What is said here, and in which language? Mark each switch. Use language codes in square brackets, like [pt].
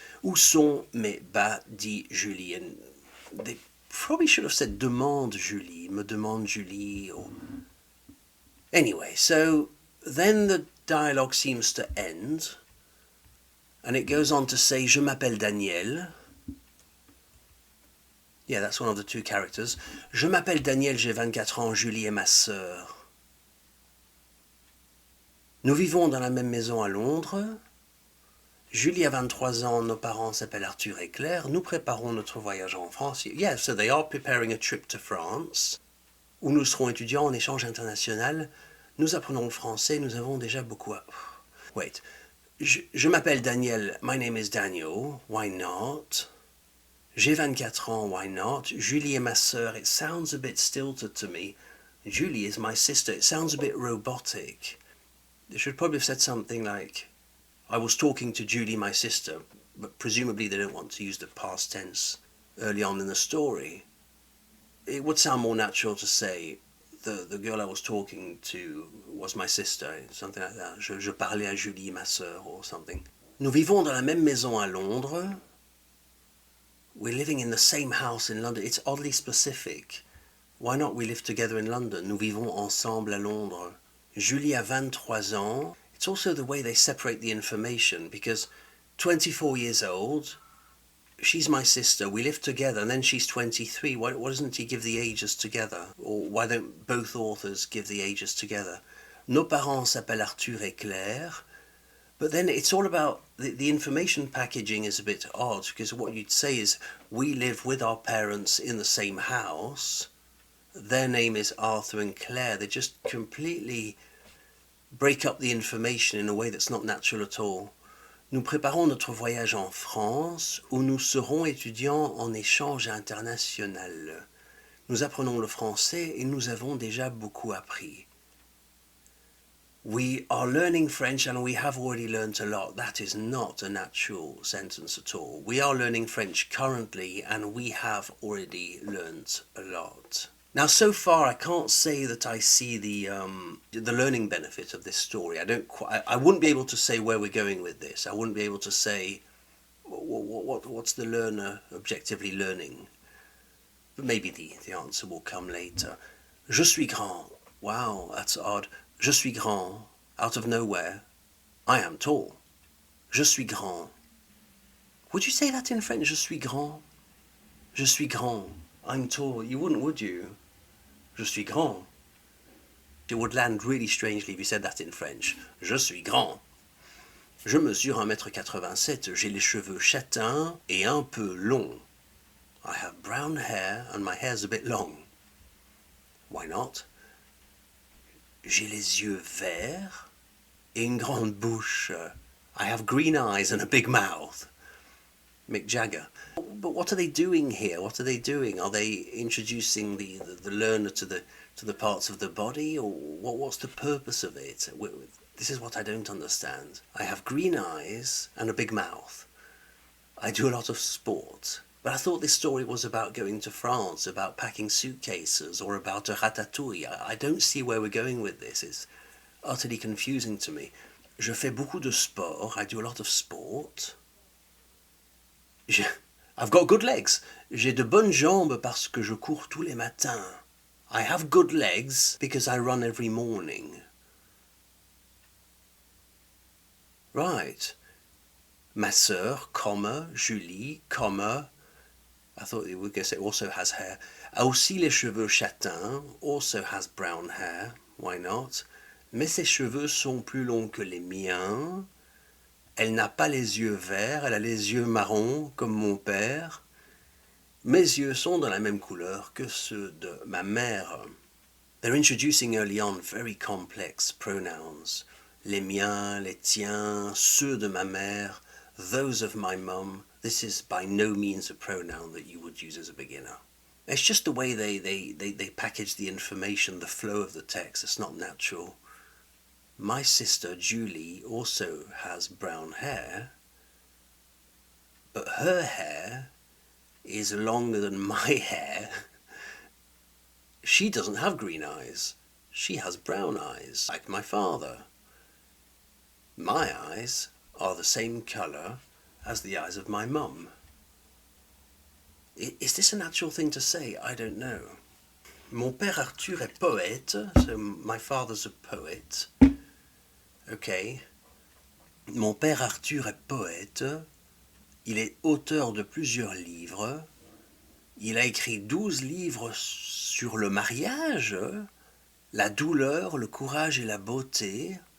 [fr] Où sont mes bas? Dit Julie. [en] And they probably should have said [fr] demande Julie, me demande Julie, or... [en] Anyway, so then the dialogue seems to end, and it goes on to say, [fr] Je m'appelle Daniel. [en] Yeah, that's one of the two characters. [fr] Je m'appelle Daniel, j'ai 24 ans, Julie est ma sœur. Nous vivons dans la même maison à Londres. Julie a 23 ans, nos parents s'appellent Arthur et Claire. Nous préparons notre voyage en France. [en] Yeah, so they are preparing a trip to France, [fr] où nous serons étudiants en échange international. Nous apprenons le français, nous avons déjà beaucoup à... [en] Wait. [fr] Je m'appelle Daniel, [en] my name is Daniel, why not? [fr] J'ai 24 ans, [en] why not? [fr] Julie est ma sœur, [en] it sounds a bit stilted to me. Julie is my sister, it sounds a bit robotic. They should probably have said something like, I was talking to Julie, my sister, but presumably they don't want to use the past tense early on in the story. It would sound more natural to say, the girl I was talking to was my sister, something like that. [fr] Je parlais à Julie, ma sœur, [en] or something. [fr] Nous vivons dans la même maison à Londres. [en] We're living in the same house in London. It's oddly specific. Why not we live together in London? [fr] Nous vivons ensemble à Londres. Julie a 23 ans. [en] It's also the way they separate the information, because 24 years old, she's my sister, we live together, and then she's 23. Why doesn't he give the ages together? Or why don't both authors give the ages together? [fr] Nos parents s'appellent Arthur et Claire. [en] But then it's all about, the information packaging is a bit odd, because what you'd say is, we live with our parents in the same house. Their name is Arthur and Claire. They just completely break up the information in a way that's not natural at all. [fr] Nous préparons notre voyage en France, où nous serons étudiants en échange international. Nous apprenons le français et nous avons déjà beaucoup appris. [en] We are learning French and we have already learnt a lot. That is not a natural sentence at all. We are learning French currently and we have already learnt a lot. Now, so far, I can't say that I see the learning benefit of this story. I wouldn't be able to say where we're going with this. I wouldn't be able to say what's the learner objectively learning. But maybe the answer will come later. [fr] Je suis grand. [en] Wow, that's odd. Je suis grand. Out of nowhere. I am tall. Je suis grand. Would you say that in French? [fr] Je suis grand. Je suis grand. [en] I'm tall. You wouldn't, would you? [fr] Je suis grand. [en] It would land really strangely if you said that in French. [fr] Je suis grand. Je mesure 1m87. J'ai les cheveux châtains et un peu longs. [en] I have brown hair and my hair's a bit long. Why not? [fr] J'ai les yeux verts et une grande bouche. [en] I have green eyes and a big mouth. Mick Jagger. But what are they doing here? What are they doing? Are they introducing the learner to the parts of the body, or what's the purpose of it? This is what I don't understand. I have green eyes and a big mouth. I do a lot of sport. But I thought this story was about going to France, about packing suitcases, or about a ratatouille. I don't see where we're going with this. It's utterly confusing to me. [fr] Je fais beaucoup de sport. [en] I do a lot of sport. I've got good legs. [fr] J'ai de bonnes jambes parce que je cours tous les matins. [en] I have good legs because I run every morning. Right. [fr] Ma sœur, comma, Julie, comma. [en] I thought you were going to say also has hair. [fr] A aussi les cheveux châtains, [en] also has brown hair. Why not? [fr] Mais ses cheveux sont plus longs que les miens. Elle n'a pas les yeux verts, elle a les yeux marrons comme mon père. Mes yeux sont de la même couleur que ceux de ma mère. [en] They're introducing early on very complex pronouns. [fr] Les miens, les tiens, ceux de ma mère, [en] those of my mum. This is by no means a pronoun that you would use as a beginner. It's just the way they package the information, the flow of the text. It's not natural. My sister Julie also has brown hair, but her hair is longer than my hair. She doesn't have green eyes. She has brown eyes, like my father. My eyes are the same colour as the eyes of my mum. Is this a natural thing to say? I don't know. [fr] Mon père Arthur est poète, [en] so my father's a poet. Okay. [fr] Mon père Arthur est poète. Il est auteur de plusieurs livres. Il a écrit 12 livres sur le mariage, la douleur, le courage et la beauté.